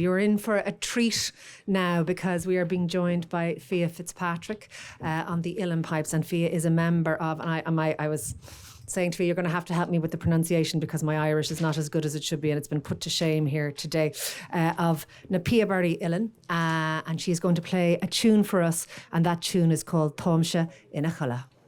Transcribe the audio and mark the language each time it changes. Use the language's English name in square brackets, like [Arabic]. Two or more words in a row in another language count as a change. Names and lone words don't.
[English] You're in for a treat now, because we are being joined by Fiadh Fitzpatrick on the uilleann pipes, and Fiadh is a member of, and I was saying to Fiadh, you're going to have to help me with the pronunciation because my Irish is not as good as it should be, and it's been put to shame here today, of na Piaberry uilleann, and she's going to play a tune for us, and that tune is called Táimse ina Chola.